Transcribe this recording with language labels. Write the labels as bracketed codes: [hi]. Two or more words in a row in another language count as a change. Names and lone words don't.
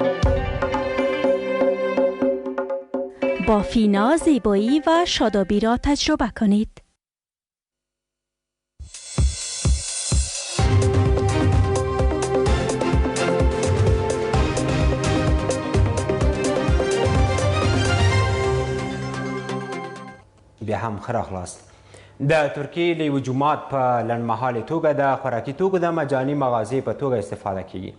[fa] با فینا زیبایی و شادابی را تجربه کنید. [ps] بیا هم ښه راغلاست. د ترکیې له یوه جومات په لنډمهالې توګه د خوراکي توکو د مجاني مغازې په توګه استفاده کیږي.